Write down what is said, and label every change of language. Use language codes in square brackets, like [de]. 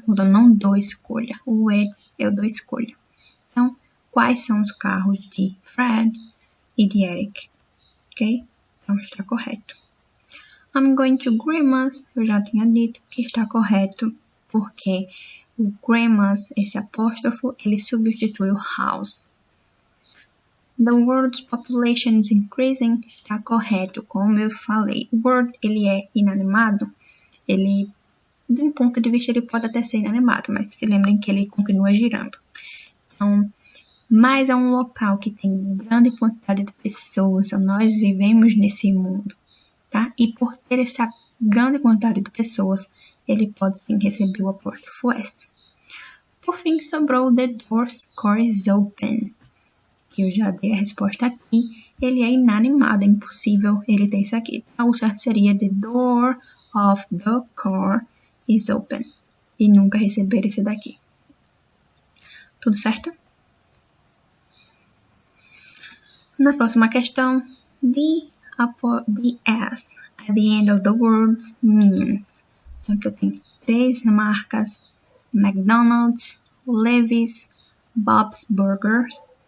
[pt] Quando eu não dou escolha. O which eu dou escolha. Então, quais são os carros de Fred e de Eric? Ok? Então, está correto. [en] I'm going to grandma's. [pt] Eu já tinha dito que está correto, porque o grandma's, esse apóstrofo, ele substitui o house. [en] The world's population is increasing. [pt] Está correto, como eu falei. O world, ele é inanimado. Ele, de um ponto de vista, ele pode até ser inanimado, mas se lembrem que ele continua girando. Então, mas é um local que tem grande quantidade de pessoas. Então, nós vivemos nesse mundo, tá? E por ter essa grande quantidade de pessoas, ele pode sim receber o apóstrofo S. Por fim, sobrou [en] the door's car is open. [pt] Eu já dei a resposta aqui. Ele é inanimado, é impossível ele ter isso aqui. Então, o certo seria [en] the door of the car is open. [pt] E nunca receber esse daqui. Tudo certo? Na próxima questão, [en] the S at the end of the word means. [pt] Então, aqui eu tenho 3 marcas: McDonald's, Levi's, Bob's Burgers.